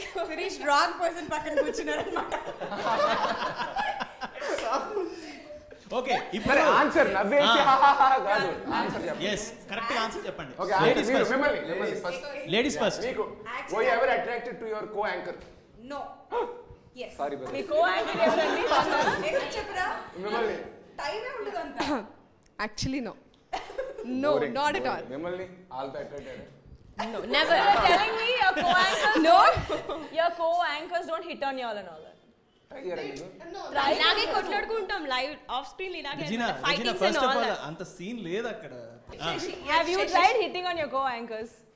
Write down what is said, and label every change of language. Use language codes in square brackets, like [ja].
[te] Sirish wrong person పక్కన కూర్చున్నారు అన్నమాట. ఓకే, ఇప్పుడు ఆన్సర్ నవ్వేసి కాదు, ఆన్సర్ చెప్పండి. yes కరెక్ట్ ఆన్సర్ చెప్పండి. ఓకే, మిమ్మల్ని ఫస్ట్. [en] Ladies first. [te] మీకు [en] were you ever attracted to your co-anchor? No. Yes. Sorry brother. [te] మీ co anchor ఎవరండి? ఎందుకు చెప్పరా? మిమ్మల్ని టైమే ఉండదు అంత. [en] Actually no not at all. [te] మిమ్మల్ని ఆల్తో attracted? [en] no never. You're telling me your co-anchors your co-anchors don't hit on y'all and all that? [te] ఇలాగే కొట్లాడుకుంటాం live off screen, ఇలాగే [en] Fightings and all that. [te] అంత సీన్ లేదు అక్కడ. [en] Have you tried hitting on your co-anchors?